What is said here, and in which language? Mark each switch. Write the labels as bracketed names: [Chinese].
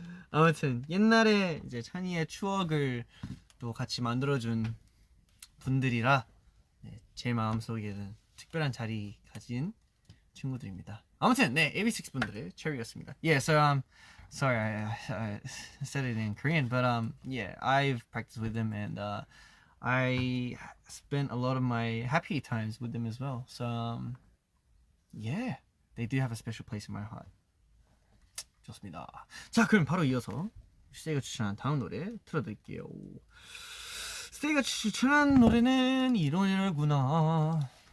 [Korean] 아무튼 옛날에 이제 찬이의 추억을 또 같이 만들어준 분들이라 네, 제 마음속에는 특별한 자리 가진 친구들입니다. 아무튼 네 AB6 분들의 체리였습니다. [English] Yeah, so sorry I said it in Korean, but yeah, I've practiced with them and I spent a lot of my happy times with them as well. So yeah, they do have a special place in my heart. [Korean] 좋습니다. 자, 그럼 바로 이어서 스테이가 추천한 다음 노래 틀어드릴게요. 스테이가 추천한 노래는 이 노래구나.